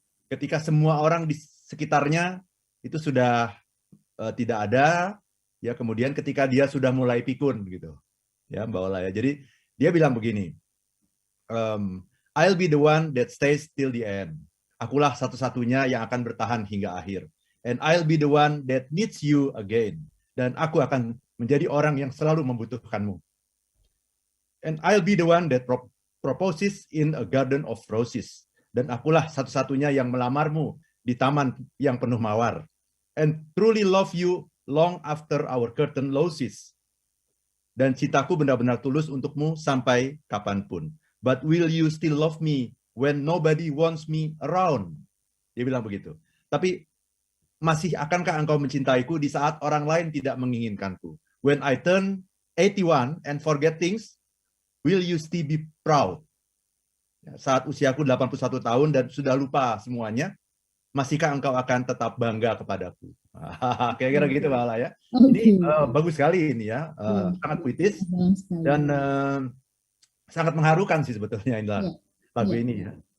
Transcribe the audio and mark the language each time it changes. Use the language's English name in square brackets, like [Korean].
[Indonesian] Ketika semua orang di sekitarnya itu sudah tidak ada, ya kemudian ketika dia sudah mulai pikun gitu, ya Mbak Ola ya. Jadi dia bilang begini, [English] I'll be the one that stays till the end. [Indonesian] Akulah satu-satunya yang akan bertahan hingga akhir. [English] And I'll be the one that needs you again. [Indonesian] Dan aku akan menjadi orang yang selalu membutuhkanmu. [English] And I'll be the one that proposes in a garden of roses. [Indonesian] Dan akulah satu-satunya yang melamarmu di taman yang penuh mawar. [English] And truly love you long after our curtain closes. [Indonesian] Dan cintaku benar-benar tulus untukmu sampai kapanpun. [English] But will you still love me when nobody wants me around? [Indonesian] Dia bilang begitu. Tapi masih akankah engkau mencintaiku di saat orang lain tidak menginginkanku? [English] When I turn 81 and forget things, will you still be proud? [Indonesian] Saat usiaku 81 tahun dan sudah lupa semuanya, masihkah engkau akan tetap bangga kepadaku? Kira-kira gitu Mbak Ala ya. Ini bagus sekali ini ya, sangat puitis dan sangat mengharukan sih sebetulnya lagu ini ya.